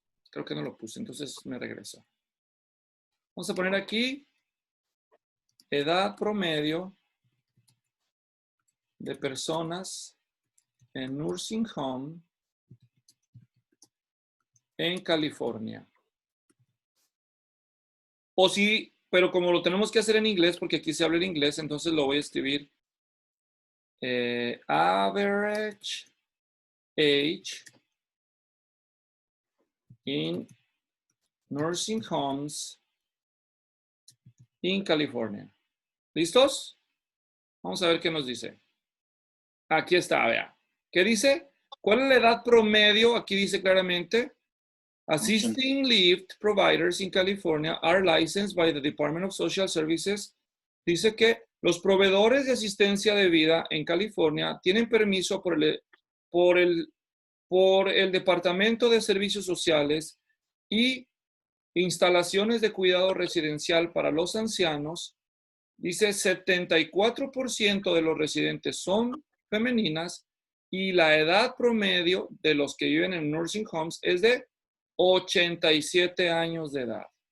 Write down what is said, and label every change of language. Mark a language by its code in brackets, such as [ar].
[es] Creo que no lo puse, entonces me regreso. Vamos a poner aquí edad promedio de personas en nursing home en California. O sí, pero como lo tenemos que hacer en inglés, porque aquí se habla en inglés, entonces lo voy a escribir. [en] Average age in nursing homes in California. [es] ¿Listos? Vamos a ver qué nos dice. Aquí está, vea. ¿Qué dice? ¿Cuál es la edad promedio? Aquí dice claramente. [en] Assisting lived providers in California are licensed by the Department of Social Services. [es] Dice que los proveedores de asistencia de vida en California tienen permiso por el Departamento de Servicios Sociales y instalaciones de cuidado residencial para los ancianos. Dice 74% de los residentes son femeninas y la edad promedio de los que viven en nursing homes es de 87 años de edad.